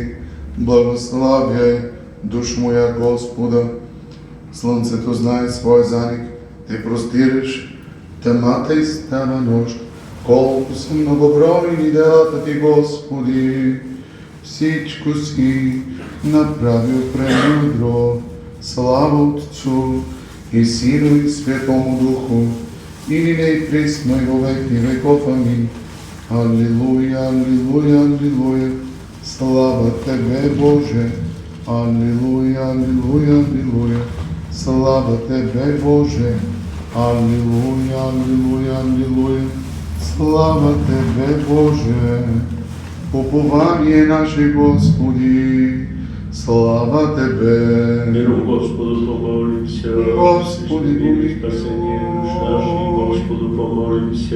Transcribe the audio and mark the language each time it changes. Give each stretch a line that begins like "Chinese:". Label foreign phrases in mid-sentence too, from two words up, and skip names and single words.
Bulgarian: Благославяй, душ моя Господа. Слънцето знае свой заник, ти простираш тъмата и става нощ. Колко са многобройни делата ти, Господи, всичко си направил премудро.
Church Slavic: Слава Отцу и Сину и Светому Духу, и нине и присно и во веки веков. Амин. Алилуя, алилуя, алилуя, слава Тебе, Боже. Алилуя, алилуя, алилуя, слава Тебе, Боже. Алилуя, алилуя, алилуя, слава Тебе, Боже. Упование наше, Господи, слава Тебе. Миру Господу помолимся, Господи, помилуй. Спасение душ наших, Господу помолимся.